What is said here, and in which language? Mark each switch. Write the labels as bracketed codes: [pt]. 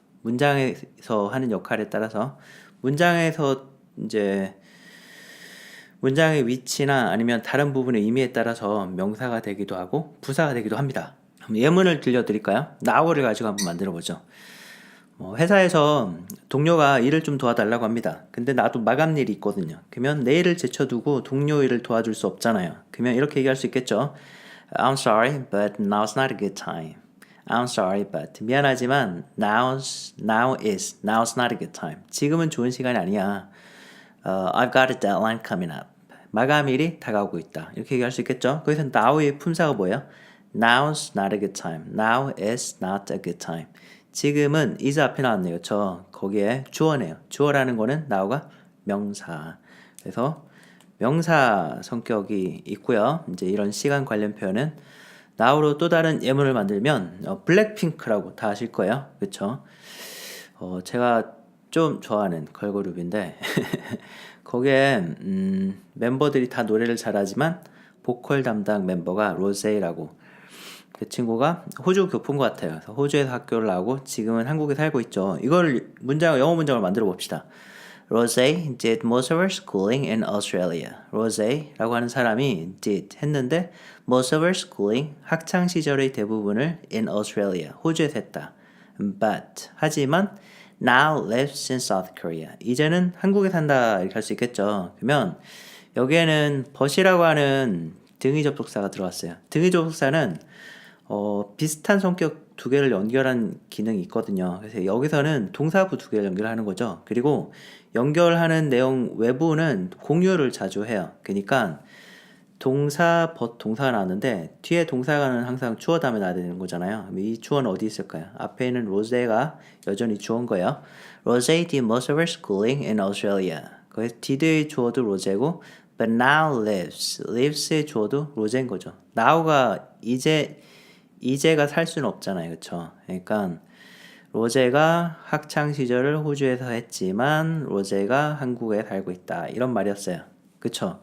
[ko] 문장에서 하는 역할에 따라서 문장에서 이제 문장의 위치나 아니면 다른 부분의 의미에 따라서 명사가 되기도 하고 부사가 되기도 합니다. 예문을 들려드릴까요? now를 가지고 한번 만들어 보죠. 회사에서 동료가 일을 좀 도와달라고 합니다. 근데 나도 마감 일이 있거든요. 그러면 내일을 제쳐두고 동료 일을 도와줄 수 없잖아요. 그러면 이렇게 얘기할 수 있겠죠. [en] I'm sorry, but now's not a good time. I'm sorry, but [ko] 미안하지만 [en] now's not a good time. [ko] 지금은 좋은 시간이 아니야. [en] I've got a deadline coming up. [ko] 마감일이 다가오고 있다. 이렇게 얘기할 수 있겠죠. 거기서 now의 품사가 뭐예요? [en] Now's not a good time. Now is not a good time. [ko] 지금은 is 앞에 나왔네요. 저 거기에 주어네요. 주어라는 거는 now가 명사. 그래서 명사 성격이 있고요. 이제 이런 시간 관련 표현은 now로 또 다른 예문을 만들면 블랙핑크라고 다 아실 거예요. 그렇죠? 제가 좀 좋아하는 걸그룹인데 거기에 멤버들이 다 노래를 잘하지만 보컬 담당 멤버가 로제이라고 그 친구가 호주 교포인 것 같아요. 그래서 호주에서 학교를 나오고 지금은 한국에 살고 있죠. 이걸 영어 문장을 만들어 봅시다. [en] Rose did most of her schooling in Australia. [ko] Rose라고 하는 사람이 did 했는데 [en] most of her schooling [ko] 학창 시절의 대부분을 [en] in Australia [ko] 호주에서 했다. [en] But [ko] 하지만 [en] now lives in South Korea. [ko] 이제는 한국에 산다 이렇게 할 수 있겠죠. 그러면 여기에는 but이라고 하는 등위 접속사가 들어왔어요. 등위 접속사는 비슷한 성격 두 개를 연결한 기능이 있거든요. 그래서 여기서는 동사부 두 개를 연결하는 거죠. 그리고 연결하는 내용 외부는 공유를 자주 해요. 그러니까 동사, 동사가 나왔는데 뒤에 동사가는 항상 주어 다음에 나야 되는 거잖아요. 이 주어는 어디 있을까요? 앞에 있는 로제가 여전히 주어인 거예요. [en] Rose did most of her schooling in Australia. [ko] 거기서 did의 주어도 로제고 [en] but now lives [ko] 의 주어도 로제인 거죠. now가 이제가 살 수는 없잖아요. 그쵸? 그러니까 로제가 학창 시절을 호주에서 했지만 로제가 한국에 살고 있다. 이런 말이었어요. 그쵸?